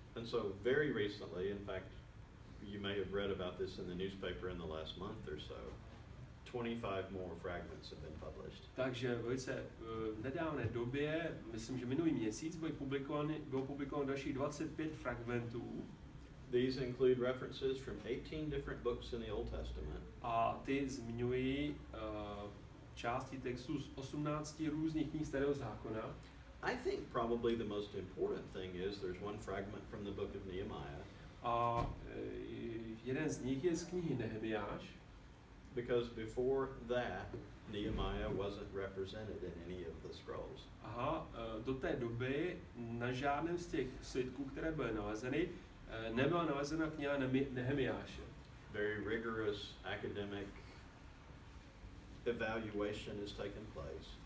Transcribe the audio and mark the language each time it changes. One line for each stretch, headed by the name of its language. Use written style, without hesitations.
English: And so very recently, in fact, you may have read about this in the newspaper in the last month or so, 25 more fragments have been published.
Czech: Takže velice v nedávné době, myslím, že minulý měsíc, bylo publikováno dalších 25 fragmentů.
English: These include references from 18 different books in the Old Testament.
Czech: A ty zmiňují části textů z 18 různých knih Starého zákona.
English: I think probably the most important thing is there's one fragment from the book of Nehemiah.
Czech: A jeden z nich je z knihy Nehemiáš.
English: Because before that, Nehemiah wasn't represented in any of the scrolls.
Czech: Aha, do té doby na žádném z těch svitků, které byly nalezeny, nebyla nalezena kniha Nehemiáše.
English: Very rigorous academic evaluation has taken place.